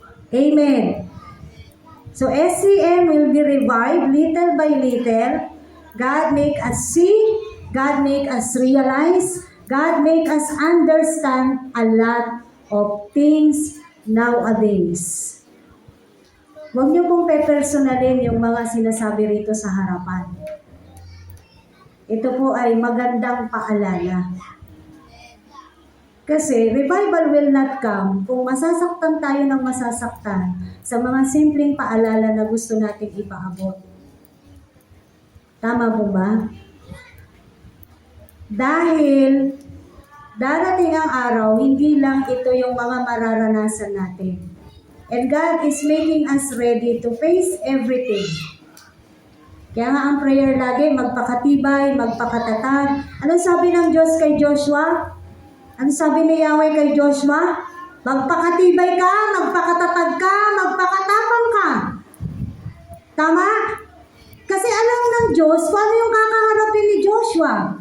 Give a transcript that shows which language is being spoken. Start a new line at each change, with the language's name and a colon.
English: Amen. So SCM will be revived little by little. God make us see, God make us realize, God make us understand a lot of things nowadays.
Filipino: Huwag niyo pong pe-personalin yung mga sinasabi rito sa harapan. Ito po ay magandang paalala. Kasi
English: revival will not come
Filipino: kung masasaktan tayo ng masasaktan sa mga simpleng paalala na gusto nating ipaabot. Tama po ba? Dahil darating ang araw, hindi lang ito yung mga mararanasan natin.
English: And God is making us ready to face everything.
Filipino: Kaya nga ang prayer lagi, magpakatibay, magpakatatag. Anong sabi ng Diyos kay Joshua? Anong sabi ni Yahweh kay Joshua? Magpakatibay ka, magpakatatag ka, magpakatapang ka. Tama? Kasi alam ng Diyos kung ano yung kakaharapin ni Joshua.